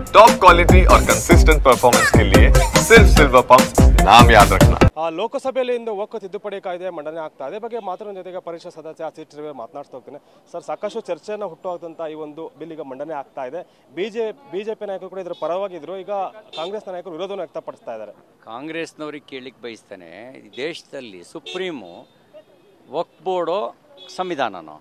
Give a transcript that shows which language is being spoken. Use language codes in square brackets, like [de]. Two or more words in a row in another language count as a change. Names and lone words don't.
[hi] टॉप क्वालिटी और कंसिस्टेंट परफॉर्मेंस के लिए सिर्फ सिल्वर पंप नाम याद रखना। [kn] ಲೋಕಸಭೆಯಲ್ಲಿ ಇಂದು ಒಕ್ಕೂಟ ತಿದ್ದುಪಡಿ ಕಾಯ್ದೆ ಮಂಡನೆ ಆಗ್ತಾ ಇದೆ ಬಗ್ಗೆ ಮಾತಾಡೋ ಜೊತೆಗೆ ಪರಿಷತ್ ಸದಸ್ಯ ಸಿಟಿ ಮಾತನಾಡ್ತಾ ಹೋಗ್ತೇನೆ ಸರ್. ಸಾಕಷ್ಟು ಚರ್ಚೆಯನ್ನು ಹುಟ್ಟುಹಾಕುವಂತ ಈ ಒಂದು ಬಿಲ್ ಈಗ ಮಂಡನೆ ಆಗ್ತಾ ಇದೆ. ಬಿಜೆಪಿ ನಾಯಕರು ಕೂಡ ಇದರ ಪರವಾಗಿದ್ರು, ಈಗ ಕಾಂಗ್ರೆಸ್ ನಾಯಕರು ವಿರೋಧವನ್ನು ವ್ಯಕ್ತಪಡಿಸ್ತಾ ಇದ್ದಾರೆ. ಕಾಂಗ್ರೆಸ್ನವ್ರಿಗೆ ಕೇಳಲಿಕ್ಕೆ ಬಯಸ್ತೇನೆ, ದೇಶದಲ್ಲಿ ಸುಪ್ರೀಮು ವಕ್ಫ್ ಬೋರ್ಡೋ ಸಂವಿಧಾನನೋ?